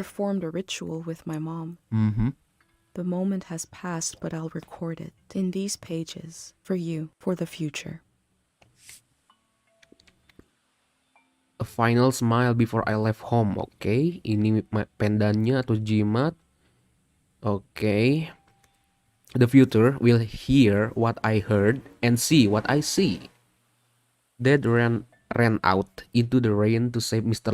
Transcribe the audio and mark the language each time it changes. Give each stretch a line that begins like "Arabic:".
English: performed a ritual with my mom. The moment has passed, but I'll record it in these pages for you, for the future. A final smile before I left home.
Indonesian: Oke, ini pendannya atau jimat. Oke.
English: The future will hear what I heard and see what I see. Dad ran out into the rain to save Mr.